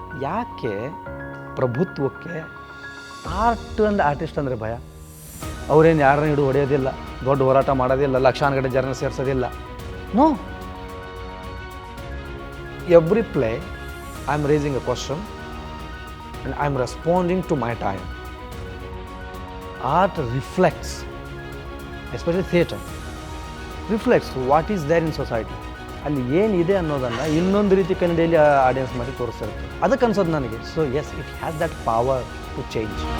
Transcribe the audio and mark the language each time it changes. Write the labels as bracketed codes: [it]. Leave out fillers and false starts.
[kn] ಯಾಕೆ ಪ್ರಭುತ್ವಕ್ಕೆ art and artist ಅಂದರೆ ಭಯ? ಅವರೇನು ಯಾರನ್ನ ಹಿಡಿದು ಹೊಡೆಯೋದಿಲ್ಲ, ದೊಡ್ಡ ಹೋರಾಟ ಮಾಡೋದಿಲ್ಲ, ಲಕ್ಷಾನುಗಟ್ಟಲೆ ಜನ ಸೇರಿಸೋದಿಲ್ಲ. [en] No, every play I am raising a question and I am responding to my time. Art reflects, especially theatre, reflects what is there in society. [kn] ಅಲ್ಲಿ ಏನಿದೆ ಅನ್ನೋದನ್ನು ಇನ್ನೊಂದು ರೀತಿ ಕನ್ನಡಿಯಲ್ಲಿ ಆಡಿಯನ್ಸ್ ಮಾಡಿ ತೋರಿಸ್ತಿರುತ್ತೆ. ಅದಕ್ಕೆ ಅನ್ಸೋದು ನನಗೆ. [en] So yes, it has that power to change.